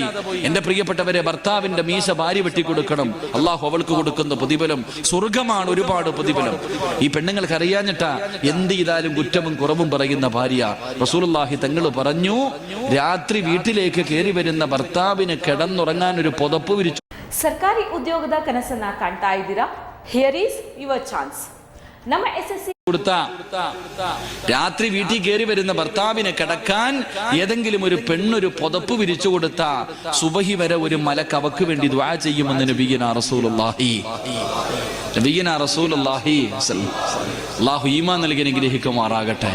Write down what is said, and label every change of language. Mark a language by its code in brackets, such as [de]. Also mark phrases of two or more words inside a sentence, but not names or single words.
[ml] എന്റെ പ്രിയപ്പെട്ടവരെ, ഭർത്താവിന്റെ മീശ ഭാര്യ വെട്ടിക്കൊടുക്കണം. അല്ലാഹു അവൾക്ക് കൊടുക്കുന്ന പ്രതിഫലം സ്വർഗമാണ്, ഒരുപാട് പ്രതിഫലം. ഈ പെണ്ണുങ്ങൾക്ക് അറിയാഞ്ഞിട്ടാ എന്ത് ചെയ്താലും കുറ്റവും കുറവും പറയുന്ന ഭാര്യ. റസൂലുള്ളാഹി തങ്ങൾ പറഞ്ഞു, രാത്രി വീട്ടിലേക്ക് കയറി വരുന്ന ഭർത്താവിന് കിടന്നുറങ്ങാൻ ഒരു പുതപ്പ് വിരിച്ചു. [kn] ಸರ್ಕಾರಿ ಉದ್ಯೋಗದ ಕನಸನ್ನ ಕಾಣ್ತಾ ಇದ್ದೀರಾ? [en] here is your chance. ನಮ್ಮ SSC [ml] കൊടുത്ത രാത്രി വീട്ടിൽ കയറി വരുന്ന ഭർത്താവിനെ കിടക്കാൻ ഏതെങ്കിലും ഒരു പെണ്ണൊരു പുതപ്പ് വിരിച്ചു കൊടുത്ത സുബഹി വരെ ഒരു മലക്ക് അവക്ക് വേണ്ടി ദുആ ചെയ്യുമെന്ന് നബിയുനാ റസൂലുള്ളാഹി അല്ലാഹു ഈമാൻ നൽകി അനുഗ്രഹിക്കുമാറാകട്ടെ.